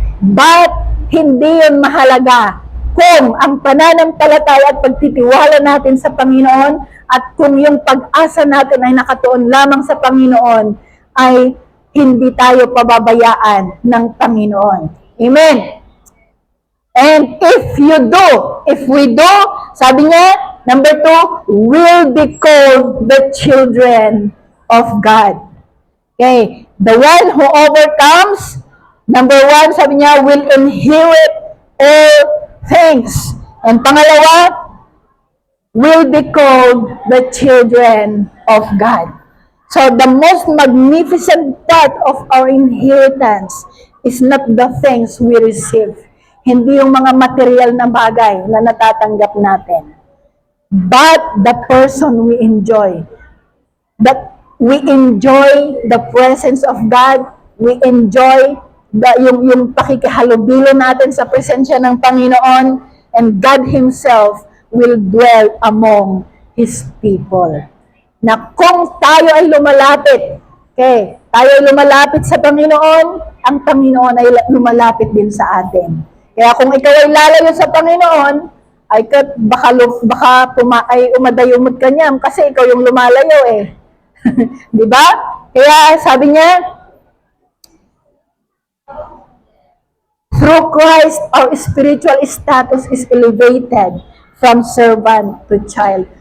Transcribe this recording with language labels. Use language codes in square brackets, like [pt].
[tl] But, hindi yun mahalaga kung ang pananampalataya at pagtitiwala natin sa Panginoon at kung yung pag-asa natin ay nakatuon lamang sa Panginoon, ay hindi tayo pababayaan ng Panginoon. Amen. [en] And if we do, [tl] sabi niya, [en] number 2, will be called the children of God. Okay. The one who overcomes, number 1, [tl] sabi niya, [en] will inherit all things. And pangalawa, will be called the children of God. So the most magnificent part of our inheritance is not the things we receive. [tl] Hindi yung mga material na bagay na natatanggap natin. [en] But the person we enjoy. That we enjoy the presence of God. We enjoy [tl] yung pakikihalubilo natin sa presensya ng Panginoon. [en] And God Himself will dwell among His people. [tl] Na kung tayo ay lumalapit, tayo ay lumalapit sa Panginoon, ang Panginoon ay lumalapit din sa atin. Kaya kung ikaw ay lalayo sa Panginoon, ay baka umadayumod ka niya kasi ikaw yung lumalayo eh. Di ba? Kaya sabi niya, [en] through Christ, our spiritual status is elevated from servant to child.